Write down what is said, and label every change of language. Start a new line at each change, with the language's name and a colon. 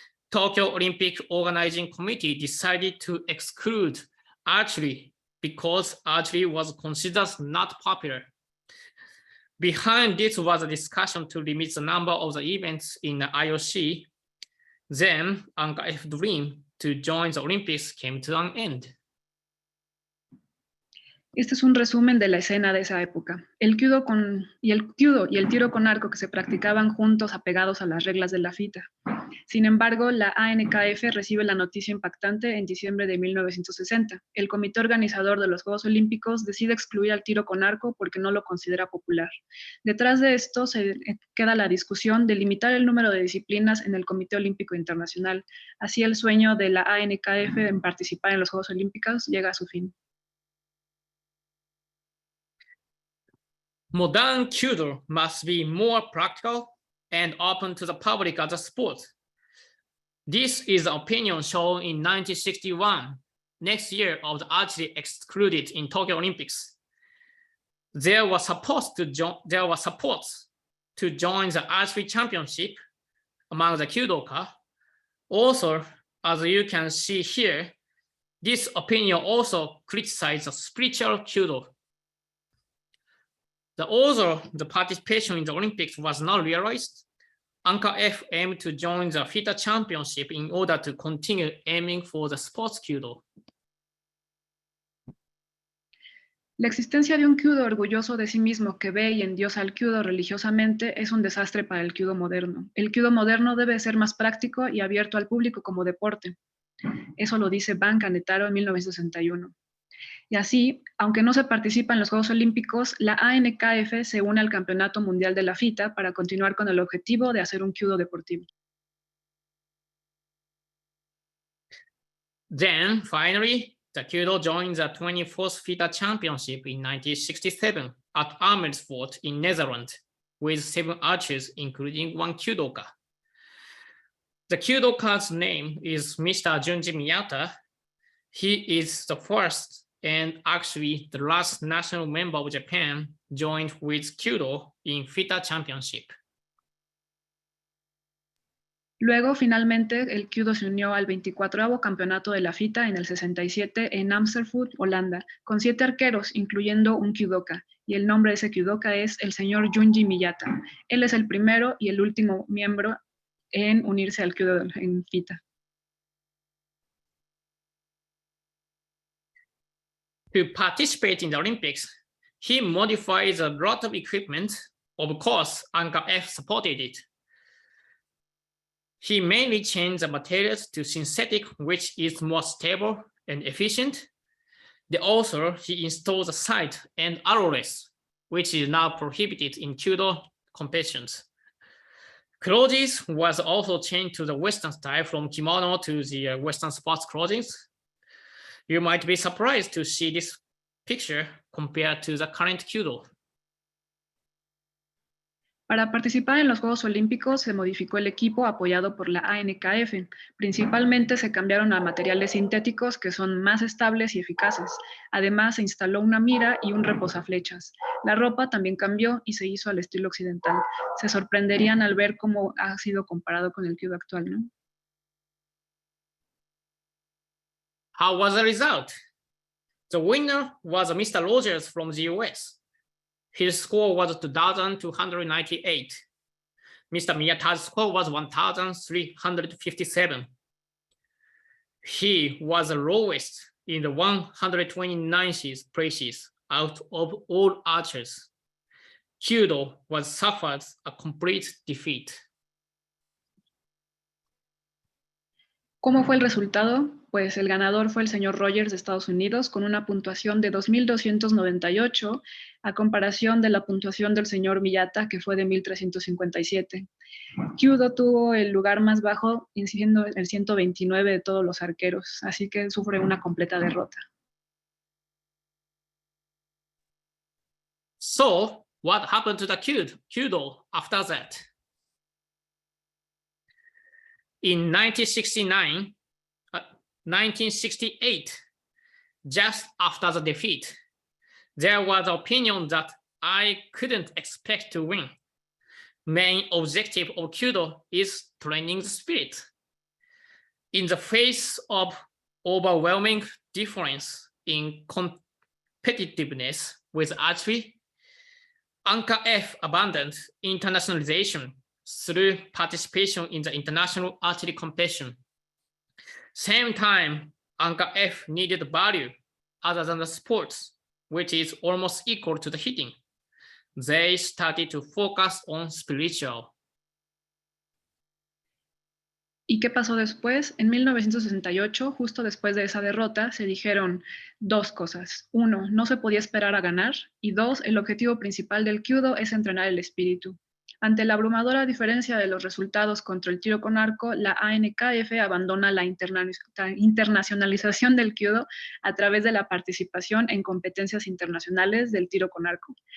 English: Tokyo Olympic Organizing Committee decided to exclude archery because archery was considered not popular. Behind this was a discussion to limit the number of the events in the IOC. Then, AKR's dream to join the Olympics came to an end.
Spanish: Este es un resumen de la escena de esa época. El Kyudo y el tiro con arco que se practicaban juntos apegados a las reglas de la FITA. Sin embargo, la ANKF recibe la noticia impactante en diciembre de 1960. El comité organizador de los Juegos Olímpicos decide excluir al tiro con arco porque no lo considera popular. Detrás de esto se queda la discusión de limitar el número de disciplinas en el Comité Olímpico Internacional. Así el sueño de la ANKF en participar en los Juegos Olímpicos llega a su fin.
English: Modern Kyudo must be more practical and open to the public as a sport. This is the opinion shown in 1961, next year of the archery excluded in Tokyo Olympics. There was support to join the archery championship among the Kyudoka. Also, as you can see here, this opinion also criticized the spiritual Kyudo. Although the participation in the Olympics was not realized, AKR aimed to join the FITA championship in order to continue aiming for the sports Kyudo.
Spanish: La existencia de un Kyudo orgulloso de sí mismo que ve y endiosa al Kyudo religiosamente es un desastre para el Kyudo moderno. El Kyudo moderno debe ser más práctico y abierto al público como deporte. Eso lo dice Ban Kanetaro en 1961. Y así, aunque no se participa en los Juegos Olímpicos, la ANKF se une al Campeonato Mundial de la FITA para continuar con el objetivo de hacer un Kyudo deportivo.
English: Then, finally, the Kyudo joined the 24th FITA Championship in 1967 at Amersfoort in Netherlands, with 7 archers, including 1 Kyudoka. The Kyudoka's name is Mr. Junji Miyata. He is the first and actually the last national member of Japan joined with Kyudo in FITA Championship.
Spanish: Luego, finalmente, el Kyudo se unió al 24º campeonato de la FITA en el 67 en Amersfoort, Holanda, con 7 arqueros, incluyendo un Kyudoka, y el nombre de ese Kyudoka es el señor Junji Miyata. Él es el primero y el último miembro en unirse al Kyudo en FITA.
English: To participate in the Olympics, he modified a lot of equipment. Of course, AKF supported it. He mainly changed the materials to synthetic, which is more stable and efficient. He installed the sight and arrowless, which is now prohibited in Kyudo competitions. Clothes was also changed to the Western style from kimono to the Western sports clothing. You might be surprised to see this picture compared to the current Kyudo.
Spanish: Para participar en los Juegos Olímpicos se modificó el equipo apoyado por la ANKF. Principalmente se cambiaron a materiales sintéticos que son más estables y eficaces. Además se instaló una mira y un reposaflechas. La ropa también cambió y se hizo al estilo occidental. Se sorprenderían al ver cómo ha sido comparado con el Kyudo actual, ¿no?
English: How was the result? The winner was Mr. Rogers from the US. His score was 2,298. Mr. Miyata's score was 1,357. He was the lowest in the 129th places out of all archers. Kyudo was suffered a complete defeat.
Spanish: ¿Cómo fue el resultado? pues el ganador fue el señor Rogers de Estados Unidos con una puntuación de 2.298 a comparación de la puntuación del señor Miyata, que fue de 1.357. Kyudo tuvo el lugar más bajo, siendo el 129 de todos los arqueros, así que sufre una completa derrota.
English: So, what happened to the Kyudo after that? In 1968, just after the defeat, there was opinion that I couldn't expect to win. Main objective of Kyudo is training the spirit. In the face of overwhelming difference in competitiveness with archery, Anchor F abandoned internationalization through participation in the international archery competition. Same time, Anchor F needed value other than the sports, which is almost equal to the hitting. They started to focus on spiritual.
Spanish: ¿Y qué pasó después? En 1968, justo después de esa derrota, se dijeron dos cosas. Uno, no se podía esperar a ganar. Y dos, el objetivo principal del Kyudo es entrenar el espíritu. Ante la abrumadora diferencia de los resultados contra el tiro con arco, la ANKF abandona la internacionalización del Kyudo a través de la participación en competencias internacionales del tiro con arco.